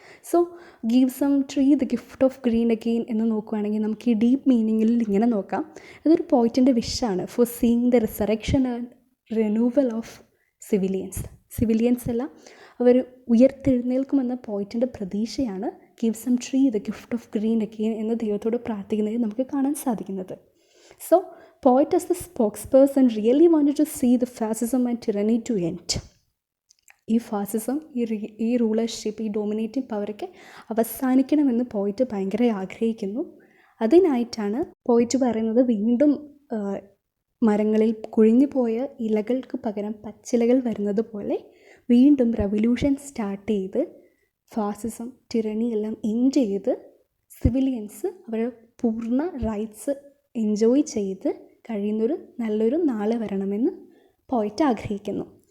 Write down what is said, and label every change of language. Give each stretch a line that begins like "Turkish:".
English: so give some tree the gift of green again
Malayalam: എന്ന് നോക്കുകയാണെങ്കിൽ നമുക്ക് ഈ ഡീപ്പ് മീനിങ്ങിൽ ഇങ്ങനെ നോക്കാം. ഇതൊരു പോയിറ്റിൻ്റെ വിഷാണ്
English: for seeing the resurrection and renewal of civilians
Malayalam: എല്ലാം അവർ ഉയർത്തെഴുന്നേൽക്കുമെന്ന പോയിറ്റിൻ്റെ പ്രതീക്ഷയാണ്
English: give some tree the gift of green again
Malayalam: എന്ന് ദൈവത്തോട് പ്രാർത്ഥിക്കുന്നതിൽ നമുക്ക് കാണാൻ സാധിക്കുന്നത്.
English: So poet as the spokesperson really wanted to see the fascism and tyranny to end.
Malayalam: ഈ ഫാസിസം, ഈ rulership, ഈ ഡോമിനേറ്റിംഗ് പവറൊക്കെ അവസാനിക്കണമെന്ന് പോയിട്ട് ഭയങ്കര ആഗ്രഹിക്കുന്നു. അതിനായിട്ടാണ് പോയിട്ട് പറയുന്നത് വീണ്ടും മരങ്ങളിൽ കുഴിഞ്ഞു പോയ ഇലകൾക്ക് പകരം പച്ചിലകൾ വരുന്നത് പോലെ വീണ്ടും റെവല്യൂഷൻ സ്റ്റാർട്ട് ചെയ്ത് ഫാസിസം, ടിറണി എല്ലാം എൻഡ് ചെയ്ത് സിവിലിയൻസ് അവരുടെ പൂർണ്ണ റൈറ്റ്സ് എൻജോയ് ചെയ്ത് കഴിയുന്നൊരു നല്ലൊരു നാളെ വരണമെന്ന് പോയിട്ട് ആഗ്രഹിക്കുന്നു.